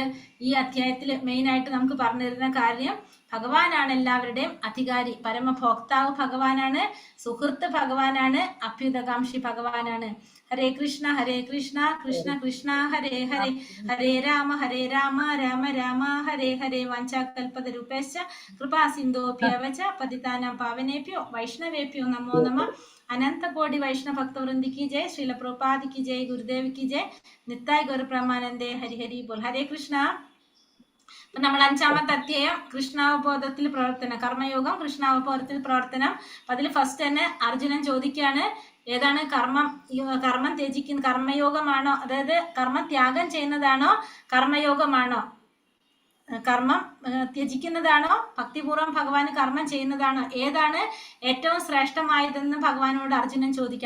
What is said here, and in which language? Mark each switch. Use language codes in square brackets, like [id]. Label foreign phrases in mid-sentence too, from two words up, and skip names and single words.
[ml] ഈ അധ്യായത്തിൽ മെയിൻ ആയിട്ട് നമുക്ക് പറഞ്ഞു തരുന്ന കാര്യം ഭഗവാനാണ് എല്ലാവരുടെയും അധികാരി. പരമഭോക്താവ് ഭഗവാനാണ്. സുഹൃത്ത് ഭഗവാനാണ്. അഭ്യുതകാംക്ഷി ഭഗവാനാണ്. [sa] ഹരേ കൃഷ്ണ കൃഷ്ണ കൃഷ്ണ ഹരേ ഹരേ ഹരേ രാമ രാമ രാമ ഹരേ ഹരേ. വാഞ്ചാകൽപതരൂപേശ്ച കൃപാ സിന്ധോഭ്യവച പതിതാനാം പാവനേഭ്യോ വൈഷ്ണവേഭ്യോ നമോ നമഃ. [hi] अनंत कोटि वैष्णव भक्त वृंद की जय. श्रील प्रभुपाद की जय. गुरुदेव की जय. नित्याय गौर ब्रह्मानंदे. हरि हरि बोल. हरे कृष्ण. [ml] അപ്പൊ നമ്മൾ 5ാമത്തെ അധ്യായം കൃഷ്ണാവബോധത്തിൽ പ്രവർത്തനം, കർമ്മയോഗം കൃഷ്ണാവബോധത്തിൽ പ്രവർത്തനം. അപ്പൊ അതിൽ ഫസ്റ്റ് തന്നെ അർജുനൻ ചോദിക്കുകയാണ്, ഏതാണ് കർമ്മം ത്യജിക്കുന്ന കർമ്മയോഗമാണോ, അതായത് കർമ്മം ത്യാഗം ചെയ്യുന്നതാണോ കർമ്മയോഗമാണോ, കർമ്മം ത്യജിക്കുന്നതാണോ ഭക്തിപൂർവ്വം ഭഗവാന് കർമ്മം ചെയ്യുന്നതാണോ, ഏതാണ് ഏറ്റവും ശ്രേഷ്ഠമായതെന്ന് ഭഗവാനോട് അർജുനൻ ചോദിക്കുകയാണ്.